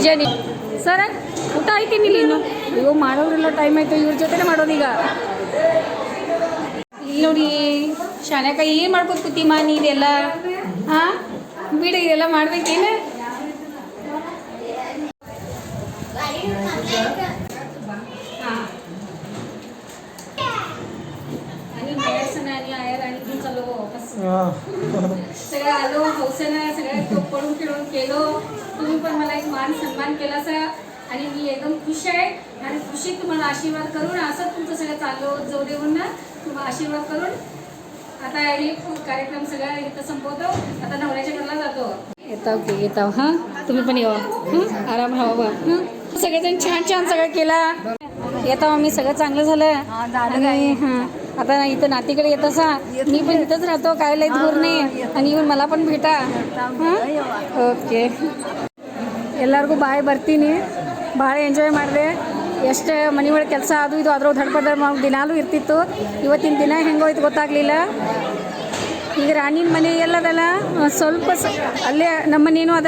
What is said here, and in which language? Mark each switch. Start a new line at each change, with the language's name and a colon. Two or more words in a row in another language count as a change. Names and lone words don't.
Kannada: ಸರ ಊಟ ಆಯ್ತೀನಿ ಇನ್ನು ಇವು ಮಾಡೋದ್ರೆಲ್ಲ ಟೈಮ್ ಆಯಿತು, ಇವ್ರ ಜೊತೆನೇ ಮಾಡೋದೀಗ. ಇಲ್ಲಿ ನೋಡಿ ಶಾನ್ಯಾಕ ಏನು ಮಾಡ್ಕೊಂಡು ಕೂತಿಮ್ಮ ನೀನೆಲ್ಲ? ಹಾಂ ಬಿಡ, ಇದೆಲ್ಲ ಮಾಡ್ಬೇಕೇನು?
Marathi: ಹಾಂ आणि आया राणी घेऊन चाललो वापस. सगळं आलो, हौसेनं सगळं पडून खेळून केलो. तुम्ही पण मला एक मान सन्मान केला सर, आणि मी एकदम खुश आहे. आणि खुशीत तुम्हाला आशीर्वाद करून असंच तुमचं सगळं चाललो जाऊ देऊन ना, तुम्हाला आशीर्वाद करून आता हे कार्यक्रम सगळा इथं संपवतो. आता नवऱ्याच्या घरला जातो. येताव हां, तुम्ही पण येवा. आराम राहावा. सगळेजण छान सगळं केला. येताव आम्ही, सगळं चांगलं झालं. आणि हां, आता इथं नातीकडे येत असा, मी पण इथंच राहतो, काय लई दूर नाही. आणि येऊन मला पण भेटा.
Kannada: ಹಾಂ ಓಕೆ, ಎಲ್ಲರಿಗೂ ಬಾಯ್. ಬರ್ತೀನಿ. ಭಾಳ ಎಂಜಾಯ್ ಮಾಡಿದೆ. ಎಷ್ಟು ಮನೆ ಒಳಗೆ ಕೆಲಸ ಅದು ಇದು ಅದ್ರ ದಡ್ಪದ ದಿನಾಲೂ ಇರ್ತಿತ್ತು. ಇವತ್ತಿನ ದಿನ ಹೆಂಗೋಯ್ತು ಗೊತ್ತಾಗಲಿಲ್ಲ. ಈಗ ರಾಣಿನ ಮನೆ ಎಲ್ಲದಲ್ಲ, ಸ್ವಲ್ಪ ಅಲ್ಲೇ ನಮ್ಮ ಮನೇನೂ ಅದ.